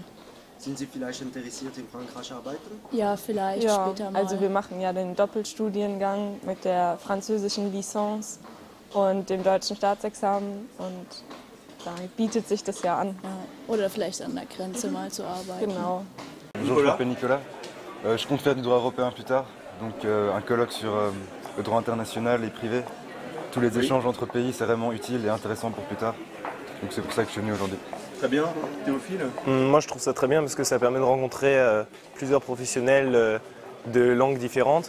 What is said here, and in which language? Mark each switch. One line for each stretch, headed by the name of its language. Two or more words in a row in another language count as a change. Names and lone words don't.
German: Sind Sie vielleicht interessiert in Frankreich arbeiten? Ja, vielleicht später mal. Also wir machen ja den Doppelstudiengang mit der französischen Licence und dem deutschen Staatsexamen und da bietet sich das ja an. Ja, oder vielleicht an der Grenze mal zu arbeiten. Genau.
French: Bonjour, je m'appelle Nicolas. Je compte faire du droit européen plus tard, donc un colloque sur le droit international et privé. Tous les échanges entre pays, c'est vraiment utile et intéressant pour plus tard. Donc c'est pour ça que je suis venu aujourd'hui. Très bien, Théophile. Moi je trouve ça très bien parce que ça permet de rencontrer plusieurs professionnels de langues différentes.